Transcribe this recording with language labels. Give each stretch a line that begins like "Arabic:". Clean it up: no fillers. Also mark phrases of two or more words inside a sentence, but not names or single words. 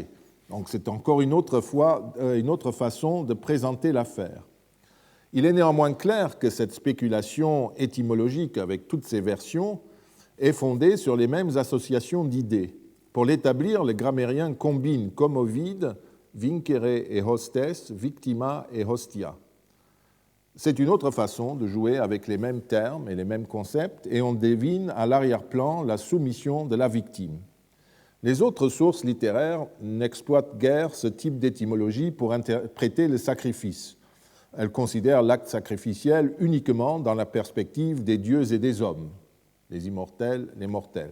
French: Donc c'est encore une autre façon de présenter l'affaire. Il est néanmoins clair que cette spéculation étymologique avec toutes ses versions est fondée sur les mêmes associations d'idées. Pour l'établir, les grammairiens combinent, comme Ovide,
Latin: vincere et hostes, victima et hostia.
French: C'est une autre façon de jouer avec les mêmes termes et les mêmes concepts, et on devine à l'arrière-plan la soumission de la victime. Les autres sources littéraires n'exploitent guère ce type d'étymologie pour interpréter le sacrifice. Elles considèrent l'acte sacrificiel uniquement dans la perspective des dieux et des hommes, les immortels, les mortels.